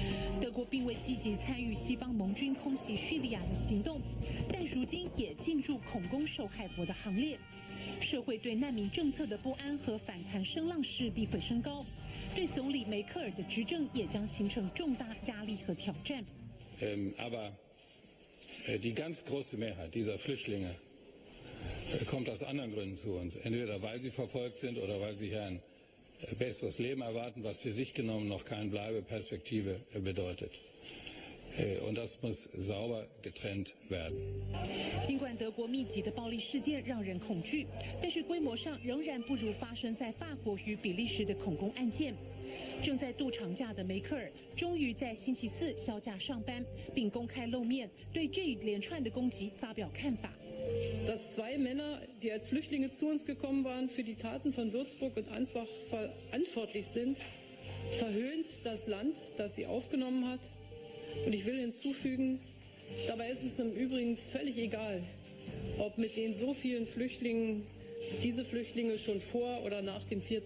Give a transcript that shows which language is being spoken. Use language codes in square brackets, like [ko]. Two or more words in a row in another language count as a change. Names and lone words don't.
[zh] 德国并未积极参与西方盟军空袭叙利亚的行动，但如今也进入恐攻受害国的行列。社会对难民政策的不安和反弹声浪势必会升高，对总理梅克尔的执政也将形成重大压力和挑战。 [de] Aber die ganz große Mehrheit dieser Flüchtlinge kommt aus anderen Gründen zu uns. Entweder weil sie verfolgt sind oder weil sie hier ein besseres Leben erwarten, was für sich genommen noch keine Bleibeperspektive bedeutet. Und das muss sauber getrennt werden. [zh] 尽管德国密集的暴力事件让人恐惧，但是规模上仍然不如发生在法国与比利时的恐攻案件。正在度长假的梅克尔终于在星期四销假上班，并公开露面，对这一连串的攻击发表看法。 [de] Dass 2 Männer, die als Flüchtlinge zu uns gekommen waren, für die Taten von Würzburg und Ansbach verantwortlich sind, verhöhnt das Land, das sie aufgenommen hat. Und ich will hinzufügen, dabei ist es im Übrigen völlig egal, ob mit den so vielen Flüchtlingen diese Flüchtlinge schon vor oder nach dem 4.